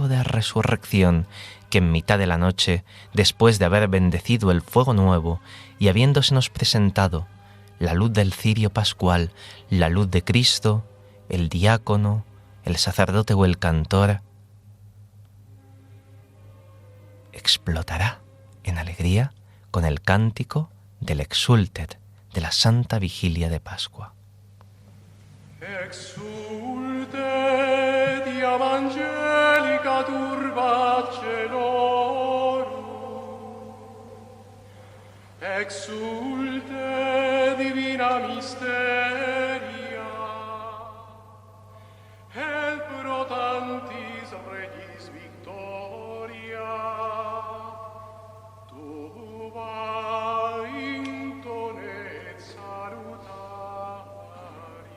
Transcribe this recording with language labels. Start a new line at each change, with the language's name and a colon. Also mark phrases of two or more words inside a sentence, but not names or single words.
Spanish: de resurrección, que en mitad de la noche, después de haber bendecido el fuego nuevo y habiéndosenos presentado la luz del cirio pascual, la luz de Cristo, el diácono, el sacerdote o el cantor, explotará en alegría con el cántico del Exsultet, de la Santa Vigilia de Pascua.
Latin: Exsultet evangelica turba celorum, exsultet divina misteria, et pro tantis regis victoria, tuba intonet salutari.